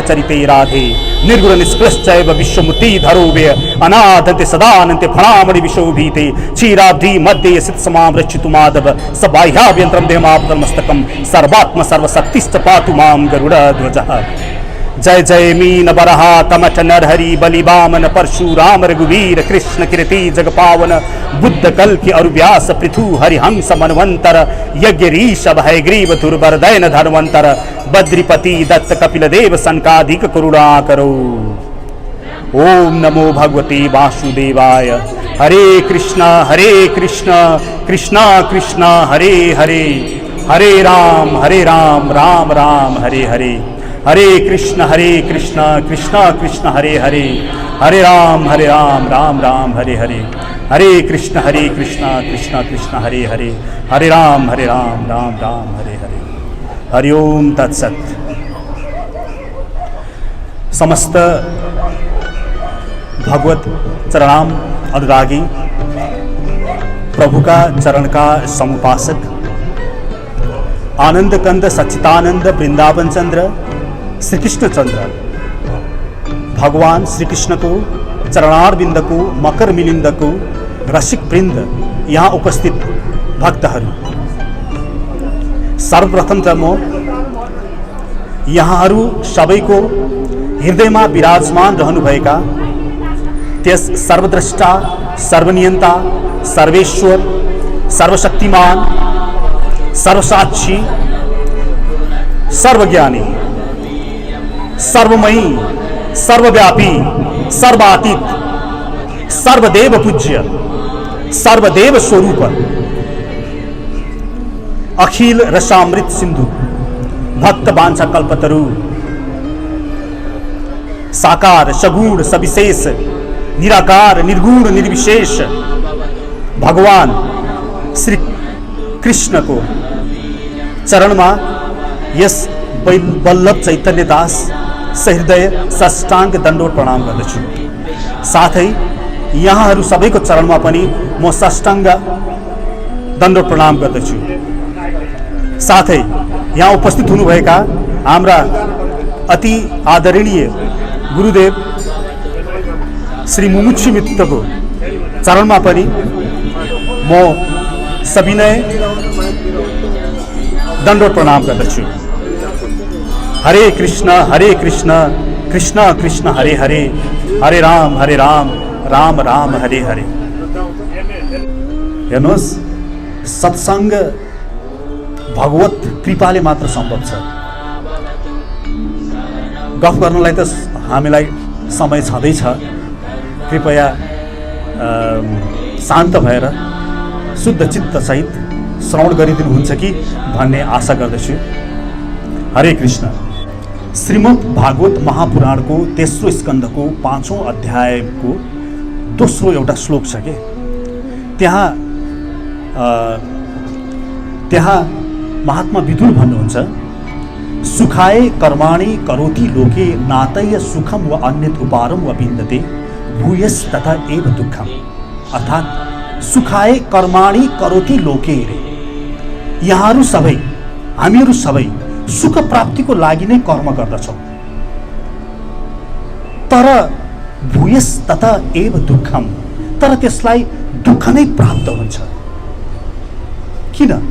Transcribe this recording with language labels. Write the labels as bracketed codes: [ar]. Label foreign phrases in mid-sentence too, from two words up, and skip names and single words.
[sa] चरिते राधे निर्गुण निष्कृश्चैव विश्वमूर्ति धरोव्य अनादन्ते सदानन्ते फणामणि विशोभीते क्षीराब्धि मध्ये सित समाम रक्षितु माधव सबाह्याभ्यन्तरं देहमापतमस्तकं सर्वात्म सर्वशक्तिश्च पातु मां गरुडध्वजः [hi] जय जय मीन बरहा कमठ नरहरि बलि वामन परशुराम रघुवीर कृष्ण कीर्ति जग पावन बुद्ध कल की अरुव्यास पृथु हरिहंस मनवंतर यज्ञ ऋषभ हयग्रीव दुर्बर दैन धर्मंतर बद्रीपति दत्त कपिल देव सनकाधिक करुणा करो। [sa] ओम नमो भगवते वासुदेवाय। हरे कृष्णा कृष्णा कृष्णा हरे हरे हरे राम राम राम हरे हरे हरे कृष्ण कृष्णा कृष्ण हरे हरे हरे राम राम राम हरे हरे हरे कृष्ण कृष्णा कृष्ण हरे हरे हरे राम राम राम हरे हरे। हरि ओम तत्सत। [ne] समस्त भगवत चरणाम अनुरागी प्रभु का चरण का समुपासक आनंद कंद सच्चिदानंद वृंदावन चंद्र श्री कृष्ण चंद्र भगवान श्री कृष्ण को चरणारविंद को मकर मिलिंद को रसिक वृंद यहाँ उपस्थित भक्तहरू सर्वप्रथम त म यहाँहरू सबैको हृदयमा विराजमान रहनुभएका त्यस सर्वद्रष्टा सर्वनियन्ता सर्वेश्वर सर्वशक्तिमान सर्वसाक्षी सर्वज्ञानी सर्वमयी सर्वव्यापी सर्वातीत सर्वदेव पूज्य सर्वदेव स्वरूप अखिल रसामृत सिंधु भक्त वांछा कल्पतरु साकार सगुण सविशेष निराकार निर्गुण निर्विशेष भगवान श्री कृष्ण को चरण में यस वल्लभ चैतन्य दास सहृदय साष्टांग दण्डवत प्रणाम गर्दछु। साथै यहाँहरू सबैको चरणमा पनि म साष्टांग दण्डवत प्रणाम गर्दछु। साथै यहाँ उपस्थित हुनुभएका हाम्रा अति आदरणीय गुरुदेव श्री मुमुक्षु मित्रको चरणमा पनि म सविनय दण्डवत प्रणाम गर्दछु। हरे कृष्ण कृष्ण कृष्ण हरे हरे हरे राम राम राम हरे हरे। हेर्नुहोस्, सत्संग भगवत कृपाले मात्र सम्भव छ। गफ गर्नलाई त हामीलाई समय छँदैछ, कृपया शान्त भएर शुद्ध चित्त सहित श्रवण गरिदिनुहुन्छ कि भन्ने आशा गर्दछु। हरे कृष्ण। श्रीमद् भागवत महापुराण को तेस्रो स्कंद को 5औं अध्याय को दोस्रो एउटा श्लोक छ के त्यहाँ महात्मा विदुर भन्नुहुन्छ, [sa] सुखाय कर्माणि करोति लोके नातय सुखम व अन्यत उपारम व विन्दते भूयस तथा एव दुःखम। [ne] अर्थात [sa] सुखाय कर्माणि करोति लोके [ne] रे, यहाँहरू सबै हामीहरू सबै सुख प्राप्तिको लागि नै कर्म गर्दछौँ, तर [sa] भूयस तथा एव दुःखम, [ne] तर त्यसलाई दुःख नै प्राप्त हुन्छ। किन?